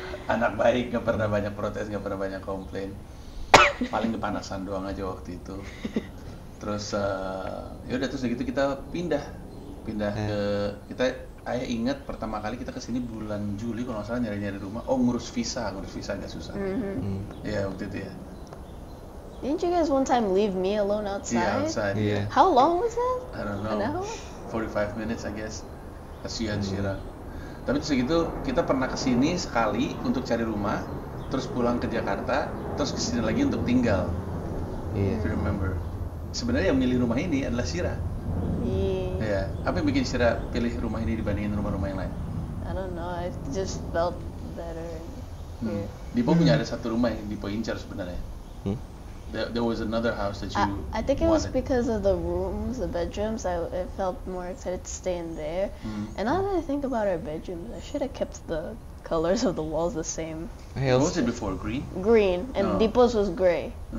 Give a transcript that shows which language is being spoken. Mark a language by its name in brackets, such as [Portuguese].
[Indonesian] Anak baik, nggak pernah banyak protes, nggak pernah banyak komplain. Paling kepanasan doang aja waktu itu. Terus ya udah terus gitu kita pindah ke Ayah ingat pertama kali kita kesini bulan Juli kalau nggak salah nyari rumah. Oh ngurus visa nggak susah. Ya waktu itu ya. [English] Didn't you guys one time leave me alone outside? Yeah, outside. Yeah. How long was that? I don't know. An hour? 45 minutes I guess. [Indonesian] Kasihan Shira. Tapi terus gitu kita pernah kesini sekali untuk cari rumah, terus pulang ke Jakarta, terus kesini lagi untuk tinggal. [English] If you remember. [Indonesian] Sebenarnya yang milih rumah ini adalah Shira. [English] Yeah. [Indonesian] Apa yang bikin Shira pilih rumah ini dibandingin rumah-rumah yang lain? [English] I don't know. I just felt better here. [Indonesian] Dipo punya ada satu rumah yang Dipo incar sebenarnya. [English] There was another house that you I think it was wanted. because of the rooms, the bedrooms. I felt more excited to stay in there. And now that I think about our bedrooms, I should have kept the colors of the walls the same. What was it before? Green? Green, and Dipo's was gray.